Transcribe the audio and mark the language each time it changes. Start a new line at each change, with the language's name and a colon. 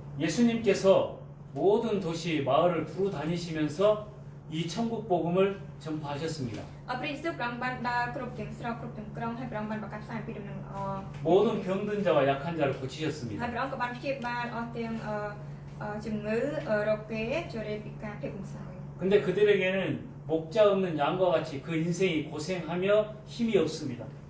Korean: 예수님께서 모든 도시 마을을 두루 다니시면서 이 천국 복음을 전파하셨습니다.
Khmer: ព្រះយេស៊ូវព្រះអង្គបានដើរគ្រប់ទាំងស្រុកគ្រប់ទាំងក្រុងហើយព្រះអង្គបានបង្កាត់ផ្សាយពីដំណឹងល្អ
Korean: 모든 병든 자와 약한 자를 고치셨습니다.
Khmer: ហើយព្រះអង្គក៏បានព្យាបាលអស់ទាំងជំងឺរោគគេជរាពិការភាពកំសោយ
Korean: 근데 그들에게는 목자 없는 양과 같이 그 인생이 고생하며 힘이 없습니다.